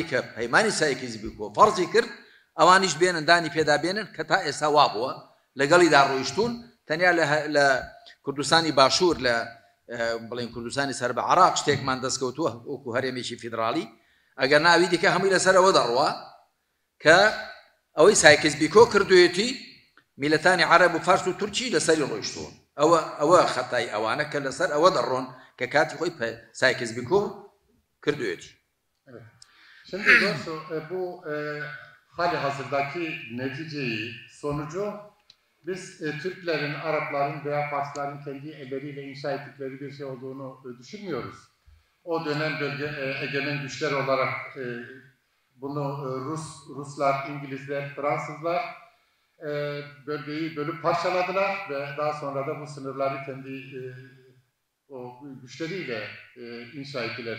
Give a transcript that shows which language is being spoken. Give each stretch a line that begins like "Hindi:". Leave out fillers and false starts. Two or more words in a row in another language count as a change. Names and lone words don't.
Central Kurdish: کە پەیمانی سایکیزمی بکۆ فەرزی کرد ئەوانیش بێنن دانی پێدا بێنن کە تا ئێستا وا بووە لەگەڵیدا ڕۆیشتون تەنیا لە کوردستانی باشوور لە بڵێن کوردستانی سەر بە عێراق شتێکمان دەستکەوتووە وەکو هەرێمێکی فیدرالی ئەگەر ناوی دیکە هەمووی لەسەرەوە دەڕوە کە ئەوەی سایکیزمی کردوێتی میلەتانی عەرەب و فارس و تورکی لەسەری ڕۆیشتون ئەوە خەتای ئەوانە کە لەسەر ئەوە دەڕۆن کە کاتی خۆی سایکیزمی kırdığıdır.
Turkish: Evet. Şimdi doğrusu bu hali hazırdaki neticeyi, sonucu biz Türklerin, Arapların veya Farsların kendi elleriyle inşa ettikleri bir şey olduğunu düşünmüyoruz. O dönem bölge egemen güçler olarak bunu Ruslar, İngilizler, Fransızlar bölgeyi bölüp parçaladılar ve daha sonra da bu sınırları kendi o güçleriyle inşa ettiler.